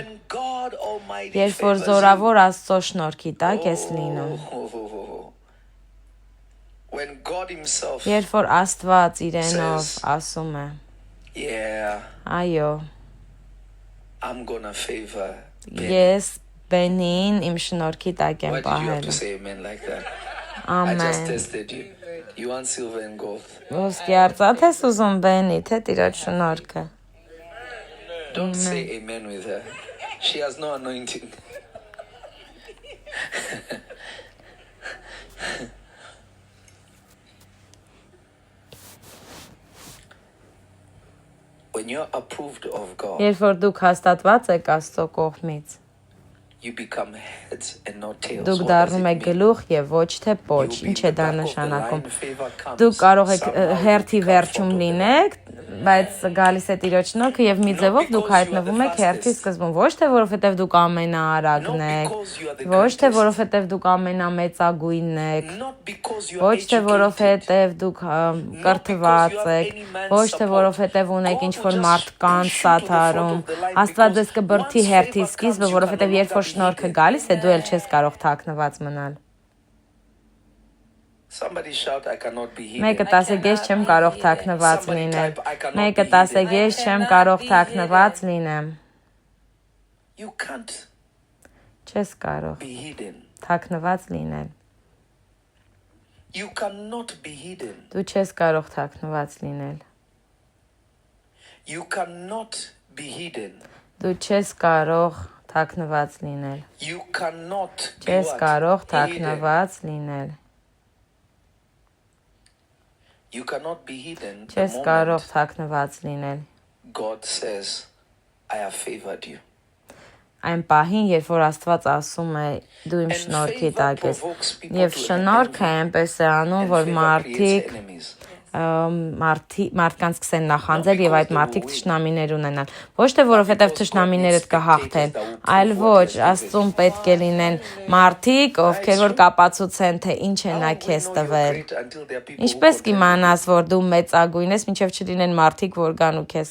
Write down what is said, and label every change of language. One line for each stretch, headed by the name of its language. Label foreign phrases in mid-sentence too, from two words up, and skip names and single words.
English: When God Almighty
Armenian: Երբ որ
English: favors
Armenian: զորավոր Աստծո շնորհքի տակ ես լինում։
English: you, when God Himself,
Armenian: Երբ որ Աստված իրենով ասում է.
English: yeah,
Armenian: Այո,
English: I'm gonna favor Ben.
Armenian: ես Բենին իմ շնորհքի տակ եմ
English: Why did you have
Armenian: պահել։
English: to say amen like that? I just
Armenian: Ամեն։
English: tested you. You want silver and gold.
Armenian: Ոսկի արծաթ ես ուզում Բենի, թե Տիրոջ շնորհքը։
English: Don't say amen with her. She has no anointing. When you're approved of God,
Armenian: Երբ որ դուք հաստատված եք Աստծո կողմից,
English: you become heads and not tails.
Armenian: դուք
English: What does
Armenian: դառնում
English: it
Armenian: եք
English: mean?
Armenian: գլուխ եւ ոչ թե պոչ։
English: You'll be
Armenian: Ինչ
English: in
Armenian: է
English: the
Armenian: դա
English: back of the
Armenian: նշանակում։
English: line, favor comes.
Armenian: Դուք կարող եք
English: Somehow you
Armenian: հերթի
English: become
Armenian: վերջում
English: front of the line.
Armenian: լինեք, բայց գալիս է Տիրոջ շնորհքը եւ մի ձևով դուք հայտնվում եք հերթի սկզբում, ոչ թե որովհետեւ դուք ամենաարագն եք, ոչ թե որովհետեւ դուք ամենամեծագույնն եք,
English: Not because you are
Armenian: ոչ թե
English: educated.
Armenian: որովհետեւ դուք կրթված եք, ոչ թե որովհետեւ ունեք ինչ-որ մարդկանց սաթարում։ Աստված ձեզ կբրդի հերթի սկիզբը, որովհետեւ երբ որ շնորհքը գալիս է, դու էլ չես կարող թաքնված մնալ։
English: Somebody shout, I cannot be hidden.
Armenian: Մեկը ասեք, ես չեմ կարող թաքնված լինել։ Մեկը ասեք, ես չեմ կարող թաքնված լինեմ։
English: You can't
Armenian: Չես կարող
English: be hidden.
Armenian: թաքնված լինել։
English: You cannot be hidden.
Armenian: Դու չես կարող թաքնված լինել։
English: You cannot be hidden.
Armenian: Դու չես կարող թաքնված լինել։
English: You cannot be
Armenian: Չես
English: what?
Armenian: կարող
English: Hidden.
Armenian: թաքնված լինել։
English: You cannot be hidden. The
Armenian: Չես կարող
English: moment
Armenian: թաքնված լինել։
English: God says, I have favored you.
Armenian: Այն պահին, երբ որ Աստված ասում է դու իմ
English: And
Armenian: շնորհքի
English: favor
Armenian: տակ ես,
English: provokes people
Armenian: եւ
English: to
Armenian: շնորհքը
English: envy.
Armenian: այնպես է անում,
English: And
Armenian: որ
English: favor creates
Armenian: մարդիկ
English: enemies.
Armenian: մարդկանց սկսեն նախանձել եւ այդ մարդիկ թշնամիներ ունենան։ Ոչ թե որովհետեւ թշնամիներդ կհաղթեն, այլ ոչ, Աստծուն պետք է լինեն մարդիկ, ովքեր որ կապացուցեն, թե ինչ է նա քեզ տվել։ Ինչպես կիմանաս, որ դու մեծագույն ես, մինչև չլինեն մարդիկ, որ գան ու քեզ